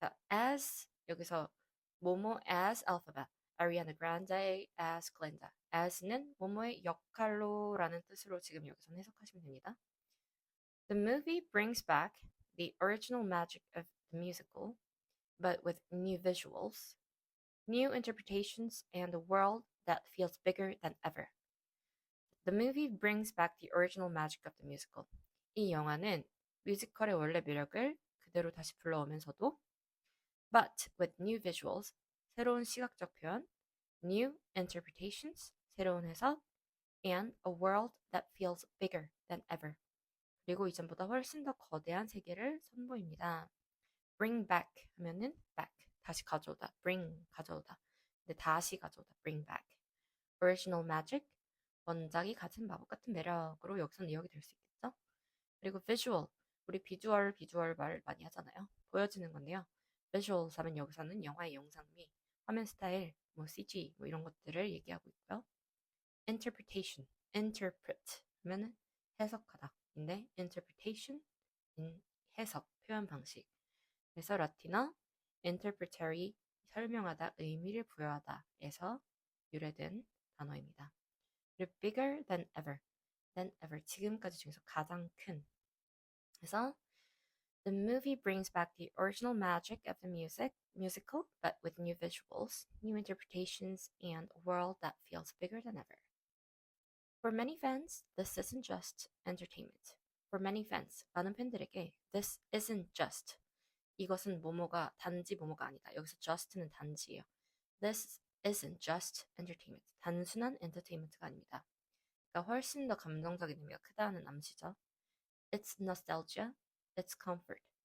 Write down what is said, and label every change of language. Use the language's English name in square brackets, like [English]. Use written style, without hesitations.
[Korean] as 여기서 모모 as Elphaba, Ariana Grande as Glinda. as는 모모의 역할로라는 뜻으로 지금 여기서는 해석하시면 됩니다. [English] The movie brings back the original magic of the musical, but with new visuals, new interpretations, and a world that feels bigger than ever. The movie brings back the original magic of the musical. [Korean] 이 영화는 뮤지컬의 원래 매력을 그대로 다시 불러오면서도 [English] but with new visuals, [Korean] 새로운 시각적 표현, [English] new interpretations, [Korean] 새로운 해석, [English] and a world that feels bigger than ever. [Korean] 그리고 이전보다 훨씬 더 거대한 세계를 선보입니다. bring back 하면은 back, 다시 가져오다, bring, 가져오다. 근데 다시 가져오다, bring back. original magic, 원작이 가진 마법 같은 매력으로 여기서는 이야기 될 수 있겠죠? 그리고 visual, 우리 비주얼 말 많이 하잖아요. 보여지는 건데요. visuals 하면 여기서는 영화의 영상미, 화면 스타일, CG 이런 것들을 얘기하고 있고요. interpret 하면은 해석하다. 인데 interpretation, 해석, 표현 방식. 그래서 라틴어 interpretary, 설명하다, 의미를 부여하다에서 유래된 단어입니다. 그리고 [English] bigger than ever, [Korean] 지금까지 중에서 가장 큰. [English] 그래서 the movie brings back the original magic of the musical, but with new visuals, new interpretations, and a world that feels bigger than ever. For many fans, this isn't just entertainment. For many fans, [Korean] 많은 팬들에게 [English] this isn't just, [Korean] 이것은 단지 뭐뭐가 아니다. 여기서 just는 단지예요. [English] This isn't just entertainment. [Korean] 단순한 엔터테인먼트가 아닙니다. 그러니까 훨씬 더 감정적인 의미가 크다는 암시죠. [English] It's nostalgia, it's comfort.